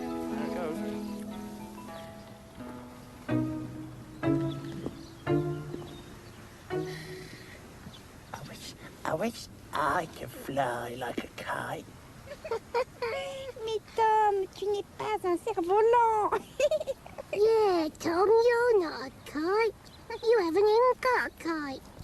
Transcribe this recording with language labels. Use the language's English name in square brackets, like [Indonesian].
[English] There it goes. I wish I could fly like a kite. [French] Mais Tom, tu n'es pas un cerf-volant. [English] Yeah, Tom, you're not a kite. You haven't even got a kite.